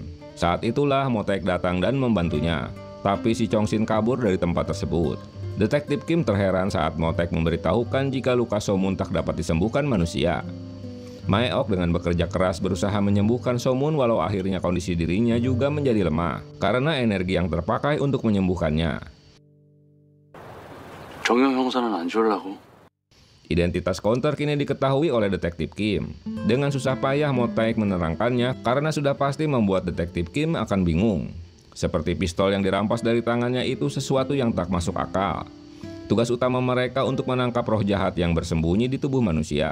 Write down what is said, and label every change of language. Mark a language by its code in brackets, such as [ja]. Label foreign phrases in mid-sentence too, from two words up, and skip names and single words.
[id] Saat itulah Motaik datang dan membantunya. Tapi si Chong-shin kabur dari tempat tersebut. Detektif Kim terheran saat Motaik memberitahukan jika luka So-moon tak dapat disembuhkan manusia. Mae-ok dengan bekerja keras berusaha menyembuhkan So-moon walau akhirnya kondisi dirinya juga menjadi lemah karena energi yang terpakai untuk menyembuhkannya. [ko] 정형 형사는 안 주려고. [id] Identitas counter kini diketahui oleh detektif Kim. Dengan susah payah Motaik menerangkannya karena sudah pasti membuat detektif Kim akan bingung. Seperti pistol yang dirampas dari tangannya itu sesuatu yang tak masuk akal. Tugas utama mereka untuk menangkap roh jahat yang bersembunyi di tubuh manusia.